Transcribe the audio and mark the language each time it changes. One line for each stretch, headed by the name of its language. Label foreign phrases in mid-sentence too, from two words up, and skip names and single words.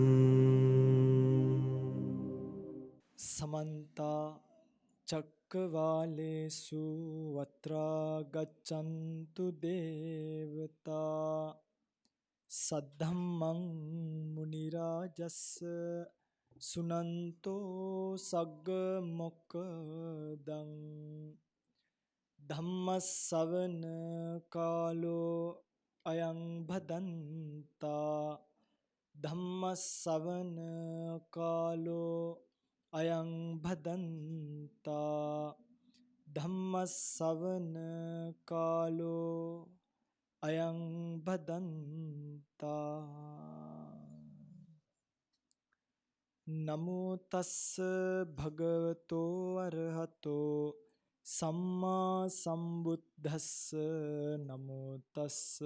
Pali: समन्ता चक्रवालेषु अत्रा गच्छन्तु देवता सद्धम्मं मुनिराजस्स सुनन्तो सग्गमोक्खदं धम्मස්සවන කාලෝ අයං භදන්තා ධම්මස්සවන කාලෝ අයං භදන්තා ධම්මස්සවන කාලෝ අයං භදන්තා නමෝ තස්ස භගවතෝ අරහතෝ සම්මා සම්බුද්දස්ස නමෝ තස්ස